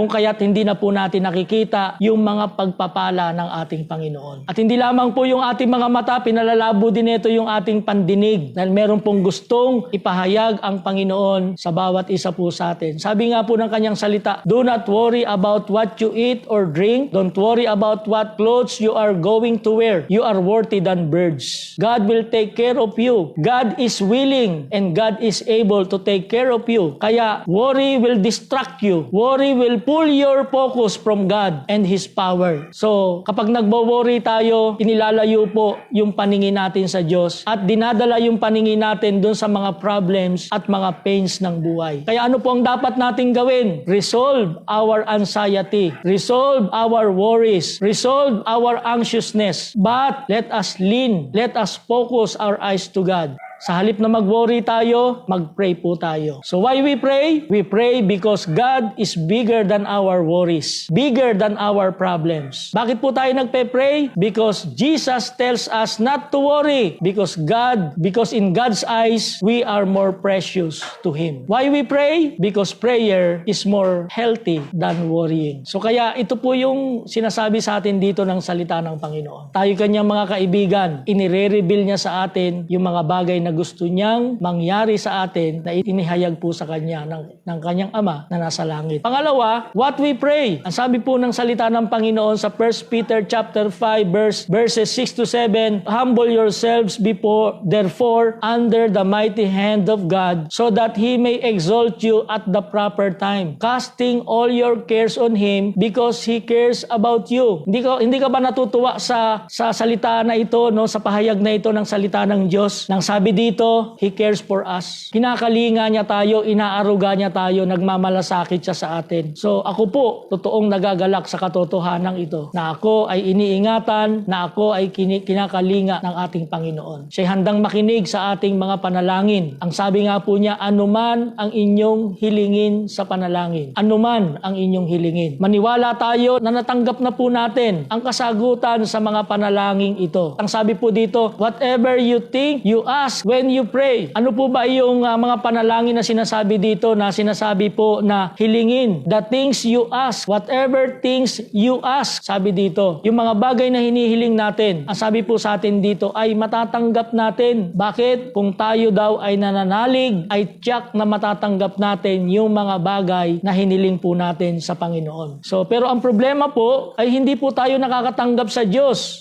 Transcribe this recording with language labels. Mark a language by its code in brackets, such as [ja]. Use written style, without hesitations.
[tl] Kung kaya't hindi na po natin nakikita yung mga pagpapala ng ating Panginoon. At hindi lamang po yung ating mga mata, pinalalabo din nito yung ating pandinig. Dahil meron pong gustong ipahayag ang Panginoon sa bawat isa po sa atin. Sabi nga po ng kanyang salita, [en] do not worry about what you eat or drink. Don't worry about what clothes you are going to wear. You are worthy than birds. God will take care of you. God is willing and God is able to take care of you. Kaya worry will distract you. Worry will pull your focus from God and His power. [tl] So kapag nagbo-worry tayo, inilalayo po yung paningin natin sa Diyos at dinadala yung paningin natin dun sa mga problems at mga pains ng buhay. Kaya ano po ang dapat nating gawin? [en] Resolve our anxiety. Resolve our worries. Resolve our anxiousness. But let us focus our eyes to God. [tl] Sa halip na mag-worry tayo, mag-pray po tayo. [en] So why we pray? We pray because God is bigger than our worries, bigger than our problems. [tl] Bakit po tayo nagpe-pray? [en] Because Jesus tells us not to worry because in God's eyes, we are more precious to Him. Why we pray? Because prayer is more healthy than worrying. [tl] So kaya ito po yung sinasabi sa atin dito ng salita ng Panginoon. Tayo kanyang mga kaibigan, inire-reveal niya sa atin yung mga bagay na gusto niyang mangyari sa atin na inihayag po sa kanya ng kanyang Ama na nasa langit. Pangalawa, [en] what we pray. [tl] Ang sabi po ng salita ng Panginoon sa [en] 1 Peter chapter 5 verses 6 to 7, humble yourselves therefore under the mighty hand of God so that He may exalt you at the proper time, casting all your cares on Him because He cares about you. [tl] Hindi ka ba natutuwa sa salita na ito, sa pahayag na ito ng salita ng Diyos? Nang sabi dito, [en] He cares for us. [tl] Kinakalinga niya tayo, inaaruga niya tayo, nagmamalasakit siya sa atin. So ako po, totoong nagagalak sa katotohanan ito, na ako ay iniingatan, na ako ay kinakalinga ng ating Panginoon. Siya handang makinig sa ating mga panalangin. Ang sabi nga po niya, anuman ang inyong hilingin sa panalangin. Anuman ang inyong hilingin. Maniwala tayo na natanggap na po natin ang kasagutan sa mga panalangin ito. Ang sabi po dito, [en] whatever you think, you ask when you pray. [tl] Ano po ba yung mga panalangin na sinasabi dito, na sinasabi po na hilingin? [en] The things you ask, whatever things you ask. [tl] Sabi dito, yung mga bagay na hinihiling natin, ang sabi po sa atin dito ay matatanggap natin. Bakit? Kung tayo daw ay nananalig, ay tiyak na matatanggap natin yung mga bagay na hiniling po natin sa Panginoon. So, pero ang problema po ay hindi po tayo nakakatanggap sa Diyos.